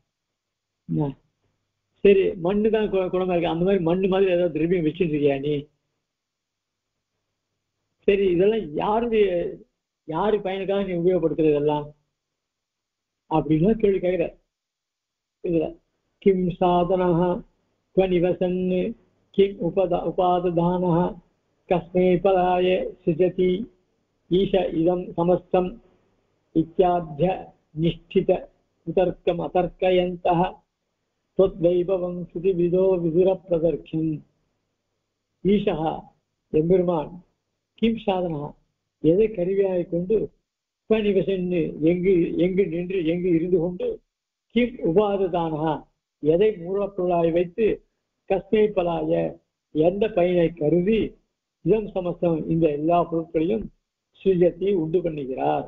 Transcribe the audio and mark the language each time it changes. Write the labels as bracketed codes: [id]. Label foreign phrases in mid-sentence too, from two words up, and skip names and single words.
[ta] சரி, மண்ணு தான் குளமா இருக்கு, அந்த மாதிரி மண்ணு மாதிரி ஏதாவது திரவியம் வச்சுட்டு இருக்கியா நீ? சரி, இதெல்லாம் யாரு பயனுக்காக நீ உபயோகப்படுத்துறது இதெல்லாம் அப்படின்னா கேள்வி கேட்கிற. [sa] இதுல किम् साधनः क्व निवसन् किम् उपाददानः कस्मै पलाय सृजति ईश इदं समस्तम् इत्याद्य निष्ठित कुतर्कम् अतर्कयन्तः त्वद्वैभवं श्रुतिविदो विदुरप्रदर्क्ष्यम्. [ta] ஈஷா எம்பெருமான் [sa] किम् साधनः [ta] எதை கருவியாய் கொண்டு நிவசன்னு எங்கு எங்கு நின்று எங்கு இருந்து கொண்டு [sa] किम् उपाददानः [ta] எதை மூலப்பொருளாய் வைத்து [sa] कस्मै फलाय [ta] எந்த பயனை கருதி [sa] इदं समस्तम् [ta] இந்த எல்லா பொருட்களையும் சுயத்தை உண்டு பண்ணுகிறார்.